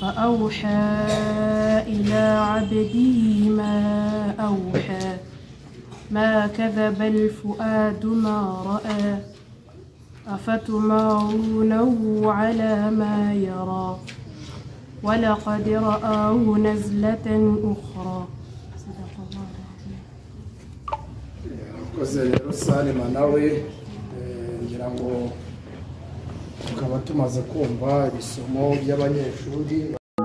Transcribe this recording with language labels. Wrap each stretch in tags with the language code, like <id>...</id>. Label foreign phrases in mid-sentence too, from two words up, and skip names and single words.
<ar>فأوحى إلى عبده ما أوحى ما كذب الفؤاد ما رأى أفتمارونه على ما يرى ولقد رآه نزلة أخرى صدق الله العظيم.</ar> <rw>Koze rero Salima nawe ngira ngo tukaba tumaze kumva ibisomo by'abanyeshuri</rw>